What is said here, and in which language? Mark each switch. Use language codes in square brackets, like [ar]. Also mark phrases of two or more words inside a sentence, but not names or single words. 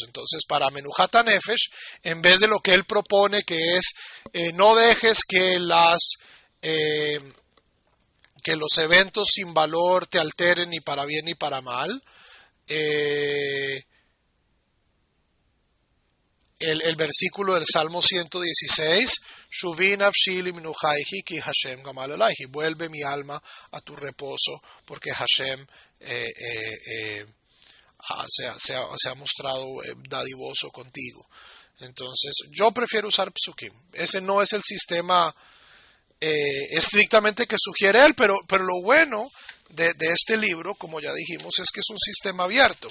[es] Entonces, para [he] מנוחת הנפש, [es] en vez de lo que él propone, que es no dejes que los eventos sin valor te alteren ni para bien ni para mal, el versículo del Salmo 116, [he] שובי נפשי למנוחיכי כי השם גמל עליכי, [es] vuelve mi alma a tu reposo porque Hashem se ha mostrado dadivoso contigo. Entonces, yo prefiero usar psukim. Ese no es el sistema estrictamente que sugiere él, pero lo bueno de este libro, como ya dijimos, es que es un sistema abierto.